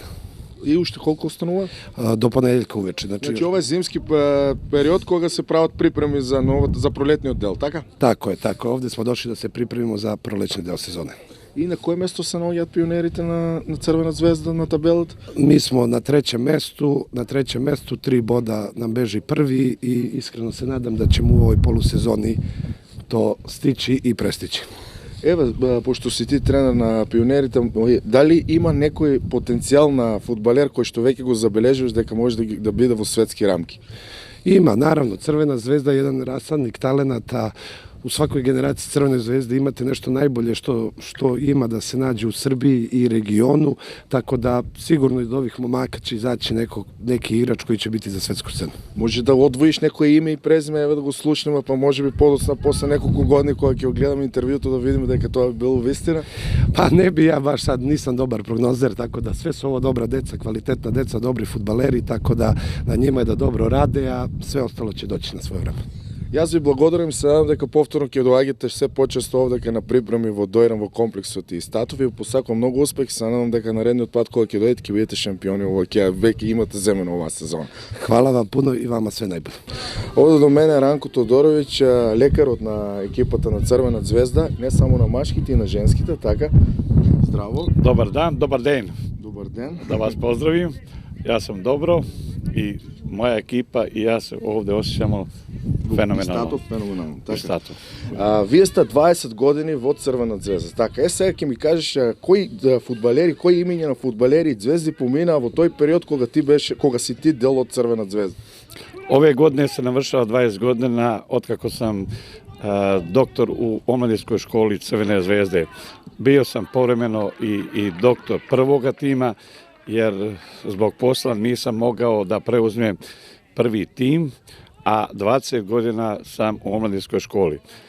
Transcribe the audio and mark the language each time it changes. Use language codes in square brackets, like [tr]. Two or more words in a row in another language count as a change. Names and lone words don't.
[mk] И уште колку останува? До понеделка увече. Значи ова е зимски период кога се прават припреми за пролетниот дел, така? [sr] Тако е, тако. Овде смо дошли да се припремимо за пролечни дел сезоне. [mk] И на кое место се наоѓаат пионерите на Црвена звезда на табелата? [sr] Mi smo na trećem mestu, 3 boda nam beži prvi i iskreno se nadam da ćemo u ovoj polusezoni to stići i prestići. [mk] Еве, пошто си ти тренер на пионерите, дали има некој потенцијал на фудбалер кој што веќе го забележуваш дека може да биде во светски рамки? [sr] Ima, naravno, Crvena zvezda je jedan rasadnik talenata. U svakoj generaciji Crvene zvezde imate nešto najbolje što ima da se nađe u Srbiji i regionu, tako da sigurno iz ovih momaka će izaći neki igrač koji će biti za svetsku scenu. [mk] Може да одвоиш некој име и презиме, еве да го слушнеме, па може би подоцна после неколку години кога ќе го гледаме интервјуто да видиме дека тоа било вистина. [sr] Pa ne bi ja baš sad, nisam dobar prognozer, tako da sve su ovo dobra deca, kvalitetna deca, dobri fudbaleri, tako da na njima je da dobro rade, a sve ostalo će doći na svoje vreme. [mk] Јас ви благодарам и се надам дека повторно ќе доаѓате се почесто овде на припреми во Дојран во комплексот и Статов и посакувам многу успех и се надам дека наредниот пат кога ќе дојдете ќе бидете шампиони, ќе веќе имате земено оваа сезона. [sr] Hvala vam puno i vama sve najbolje. [mk] Овде до мене Ранко Тодоровиќ, лекарот на екипата на Црвена звезда, не само на машките и на женските, така. Здраво. [sr] Dobar dan, [mk] добар ден. Добар ден. [sr] Da vas pozdravim. Ja sam dobro i moja ekipa i ja se ovde osjećamo fenomenalno. [mk] Статов феноменално. Така. Статов. Вие сте 20 години во Црвена звезда. Така, сега ќе ми кажеш кои фудбалери, кои имиња на фудбалери и звезди помина во тој период кога си ти дел од Црвена звезда? [sr] Ove godine se navršava 20 godina otkako sam doktor u omladinskoj školi Crvene zvezde. Bio sam povremeno i doktor prvoga tima, jer zbog posla nisam mogao da preuzmem prvi tim, a 20 godina sam u omladinskoj školi.